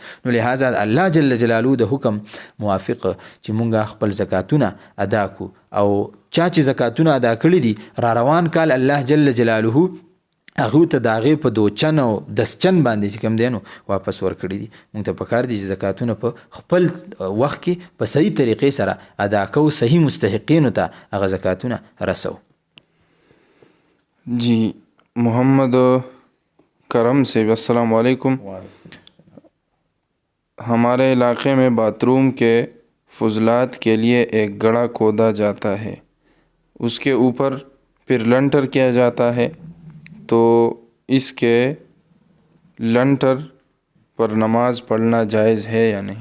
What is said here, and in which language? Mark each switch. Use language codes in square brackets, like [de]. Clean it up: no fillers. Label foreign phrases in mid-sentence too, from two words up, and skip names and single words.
[ps] نو لهذا [ar] الله جل جلاله [ps] د حکم موافق چې مونږ خپل زکاتونه ادا کو او چا چې زکاتونه ادا کړي دي را روان کال [ar] الله جل جلاله [ps] هغه ته د هغې په دوچن او دسچن باندې چې کوم دی نو واپس ورکړي دي. موږ ته پکار دي چې زکاتونه په خپل وخت کې په صحیح طریقې سره ادا کوو، صحیح مستحقینو ته هغه زکاتونه رسو. [ur] جی محمد کرم سے [ar] السلام علیکم. [ur] ہمارے علاقے میں باتھ روم کے فضلات کے لیے ایک گڑھا کھودا جاتا ہے، اس کے اوپر پھر لنٹر کیا جاتا ہے، تو اس کے لنٹر پر نماز پڑھنا جائز ہے یا نہیں؟